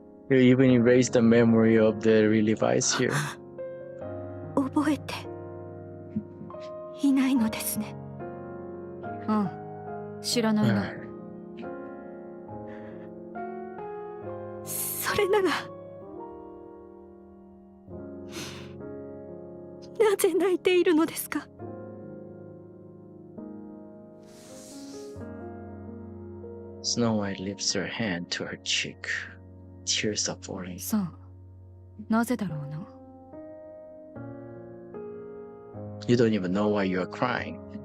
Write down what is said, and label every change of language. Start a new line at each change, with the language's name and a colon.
English: You even erased the memory of the real device here.
Japanese: 覚えていないのですね。ああ、知らないな。それならなぜ泣いているのですか？
English: Snow White lifts her hand to her cheek. Tears are falling.
Japanese: さあ、なぜだろうな。
English: You don't even know why you are crying.